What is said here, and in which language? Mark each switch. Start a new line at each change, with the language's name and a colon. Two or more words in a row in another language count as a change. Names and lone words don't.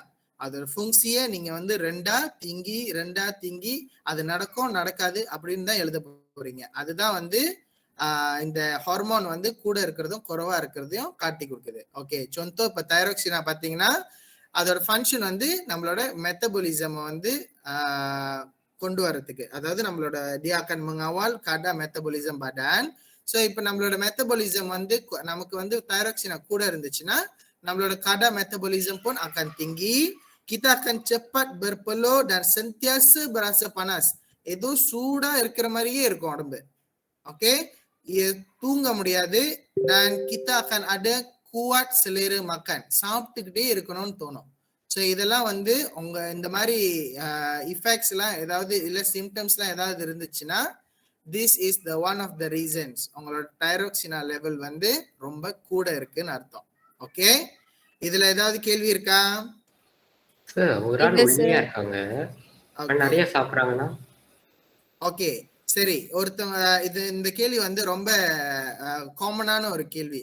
Tamil: அதோட ஃபங்க்சியை நீங்க வந்து ரெண்டா திங்கி அது நடக்கும் நடக்காது அப்படின்னு தான் எழுத போறீங்க. அதுதான் வந்து இந்த ஹார்மோன் வந்து கூட இருக்கிறதும் குறைவா இருக்கிறதையும் காட்டி கொடுக்குது. ஓகே, சொந்தோ இப்ப தைராக்சினா பாத்தீங்கன்னா அதோட ஃபங்க்ஷன் வந்து நம்மளோட மெட்டபாலிசம் வந்து கொண்டு வரதுக்கு, அதாவது நம்மளோட
Malay: dia akan mengawal kadar metabolism badan.
Tamil: ஸோ இப்போ நம்மளோட மெட்டபாலிசம் வந்து நமக்கு வந்து தைராக்சினா கூட இருந்துச்சுன்னா நம்மளோட
Malay: kadar metabolism pun akan tinggi, kita akan cepat berpeluh dan sentiasa berasa panas.
Tamil: ஏதோ சூடா இருக்கிற மாதிரியே இருக்கும் உடம்பு. ஓகே, தூங்க முடியாது.
Malay: dan kita akan ada kuat selera makan,
Tamil: சாப்பிட்டுக்கிட்டே இருக்கணும்னு தோணும். ஸோ இதெல்லாம் வந்து உங்க இந்த மாதிரி இஃபெக்ட்ஸ் எல்லாம் ஏதாவது இல்ல சிம்டம்ஸ் எல்லாம் ஏதாவது இருந்துச்சுன்னா
English: this is the one of the reasons
Tamil: உங்களோட தைராக்சினா லெவல் வந்து ரொம்ப கூட இருக்குன்னு அர்த்தம். ஓகே, இதுல ஏதாவது கேள்வி இருக்கா? சார், ஒரு ஆள் ஒல்லியா இருக்காங்க, நிறைய சாப்பிடுறாங்கன்னா? ஓகே, சரி, ஒருத்தவங்க இந்த கேள்வி வந்து ரொம்ப காமனான ஒரு கேள்வி.